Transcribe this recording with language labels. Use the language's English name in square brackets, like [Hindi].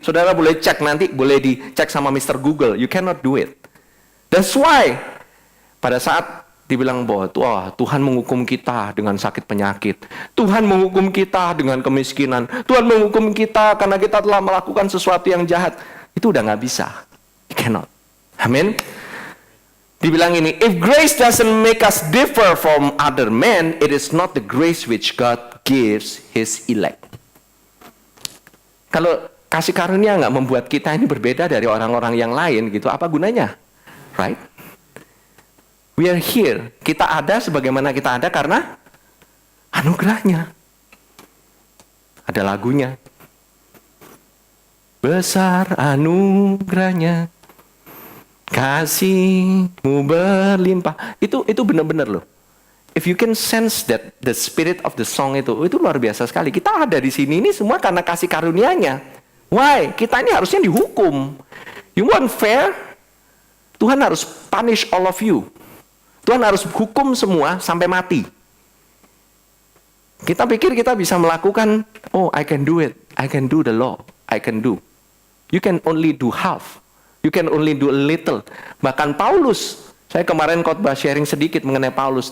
[Indonesian] Saudara boleh cek nanti, boleh dicek sama Mr. Google. [English] You cannot do it. That's why [Indonesian] pada saat dibilang bahwa Tuhan menghukum kita dengan sakit penyakit, Tuhan menghukum kita dengan kemiskinan, Tuhan menghukum kita karena kita telah melakukan sesuatu yang jahat, itu udah nggak bisa. [English] You cannot. Amin. [Indonesian] Dibilang ini, [English] if grace doesn't make us differ from other men, it is not the grace which God gives His elect. [Indonesian] Kalau kasih karunia nggak membuat kita ini berbeda dari orang-orang yang lain, gitu, apa gunanya? [English] Right? We are here. [Indonesian] Kita ada sebagaimana kita ada karena anugerahnya. Ada lagunya. Besar anugerahnya, kasih-Mu berlimpah. Itu benar-benar loh. [English] If you can sense that the spirit of the song [Indonesian] itu luar biasa sekali. Kita ada di sini ini semua karena kasih karunia-Nya. Why? Kita ini harusnya dihukum. [English] You want fair? [Indonesian] Tuhan harus [English] punish all of you. [Indonesian] Tuhan harus hukum semua sampai mati. Kita pikir kita bisa melakukan, [English] I can do it. I can do the law. I can do. You can only do half. You can only do a little. [Indonesian] Bahkan Paulus, saya kemarin khotbah sharing sedikit mengenai Paulus.